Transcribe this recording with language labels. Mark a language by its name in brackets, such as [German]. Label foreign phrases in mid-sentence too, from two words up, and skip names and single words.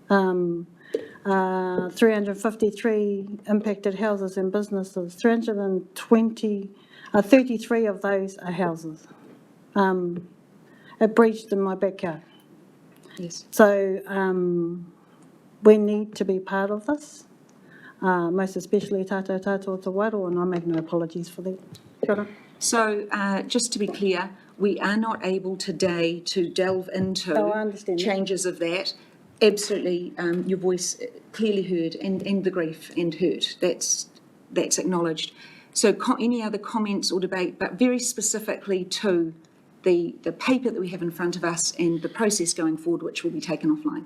[English] 353 impacted houses and businesses, 33 of those are houses. It breached in my backyard. Yes. So we need to be part of this, most especially [Māori] tātou o te Wairo, [English] and I make no apologies for that. Kia ora. So just to be clear, we are not able today to delve into I understand that. changes of that. Absolutely, your voice clearly heard, and the grief and hurt, that's acknowledged. So any other comments or debate, but very specifically to the paper that we have in front of us and the process going forward, which will be taken offline.